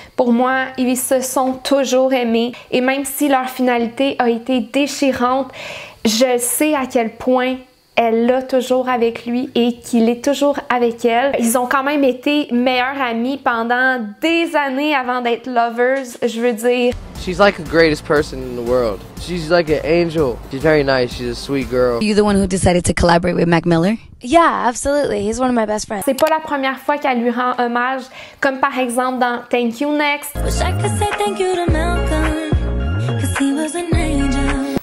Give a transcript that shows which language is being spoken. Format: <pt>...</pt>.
<fr>Pour moi, ils se sont toujours aimés. Et même si leur finalité a été déchirante, je sais à quel point elle l'a toujours avec lui et qu'il est toujours avec elle. Ils ont quand même été meilleurs amis pendant des années avant d'être lovers, je veux dire.</fr> <en>She's like the greatest person in the world. She's like an angel. She's very nice. She's a sweet girl. Are you the one who decided to collaborate with Mac Miller? Yeah, absolutely. He's one of my best friends.</en> <fr>C'est pas la première fois qu'elle lui rend hommage, comme par exemple dans Thank You Next.</fr> <en>Wish I could say thank you to Malcolm, 'cause he was an angel.</en>